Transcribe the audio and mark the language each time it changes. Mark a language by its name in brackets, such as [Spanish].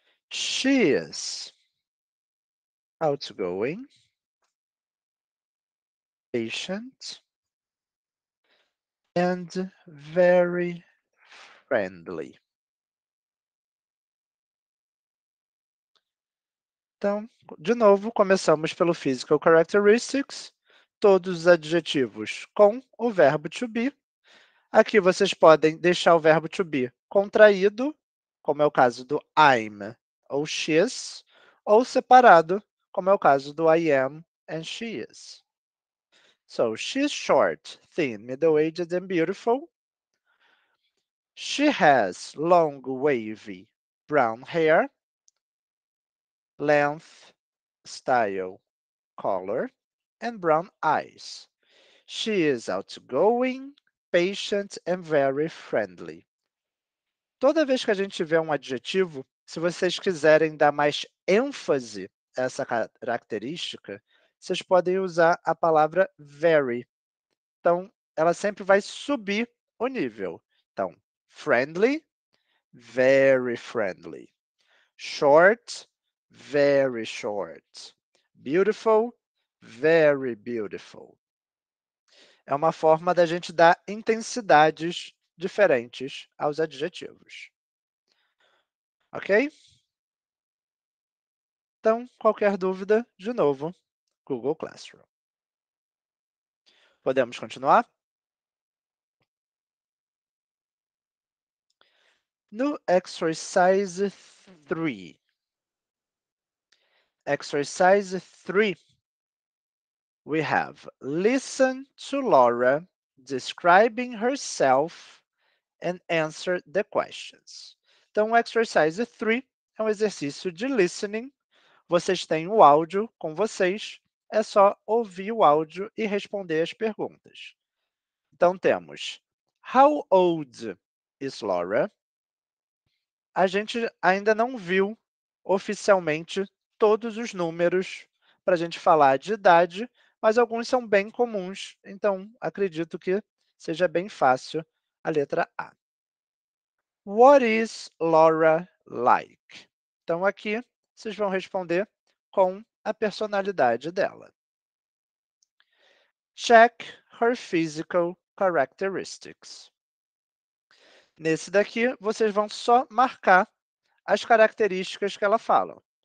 [English] She is outgoing, patient, and very friendly. [Portuguese] Então, de novo, começamos pelo physical characteristics, todos os adjetivos com o verbo to be. Aqui vocês podem deixar o verbo to be contraído, como é o caso do I'm ou she's, ou separado, como é o caso do [English] I am and she is. So, she's short, thin, middle-aged, and beautiful. She has long, wavy, brown hair, length, style, color, and brown eyes. She is outgoing, patient, and very friendly. [Portuguese] Toda vez que a gente vê um adjetivo, se vocês quiserem dar mais ênfase a essa característica, vocês podem usar a palavra very. Então, ela sempre vai subir o nível. Então, [English] friendly, very friendly. Short, very short. Beautiful, very beautiful. [Portuguese] É uma forma da gente dar intensidades diferentes aos adjetivos. Ok? Então, qualquer dúvida, de novo, Google Classroom. Podemos continuar? No exercise 3. [English] Exercise 3, we have listen to Laura describing herself and answer the questions. [Portuguese] Então, o exercise 3 é um exercício de listening. Vocês têm o áudio com vocês, é só ouvir o áudio e responder as perguntas. Então, temos [English] How old is Laura? [Portuguese] A gente ainda não viu oficialmente todos os números para a gente falar de idade, mas alguns são bem comuns, então acredito que seja bem fácil a letra A. [English] What is Laura like? [Portuguese] Então, aqui vocês vão responder com a personalidade dela. [English] Check her physical characteristics. [Portuguese] Nesse daqui, vocês vão só marcar as características que ela fala.